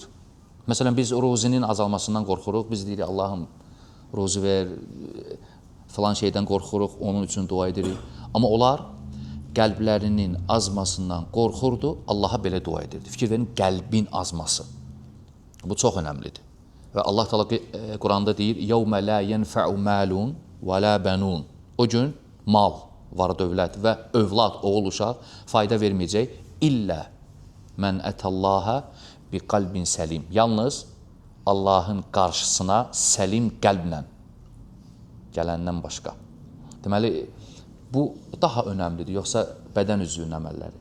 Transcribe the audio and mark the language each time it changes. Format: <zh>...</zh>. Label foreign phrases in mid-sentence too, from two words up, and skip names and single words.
<az>Məsələn, biz ruzinin azalmasından qorxuruq, biz deyirik, Allahım, ruzi ver, filan şeydən qorxuruq, onun üçün dua edirik. Amma onlar qəlblərinin azmasından qorxurdu, Allaha belə dua edirdi. Fikir verin, qəlbin azması. Bu çox önəmlidir. Və Allah Teala Quranda deyir,</az> <ar>يَوْمَ لَا يَنْفَعُ مَالٌ وَلَا بَنُونَ.</ar> <az>O gün mal, var dövlət və övlad, oğul, uşaq fayda verməyəcək.</az> <ar>إلا من أتى الله بقلب سليم.</ar> <az>Yalnız Allahın qarşısına səlim qəlblə gələndən başqa. Deməli, bu daha önəmlidir, yoxsa bədən üzvünün əməlləri?</az>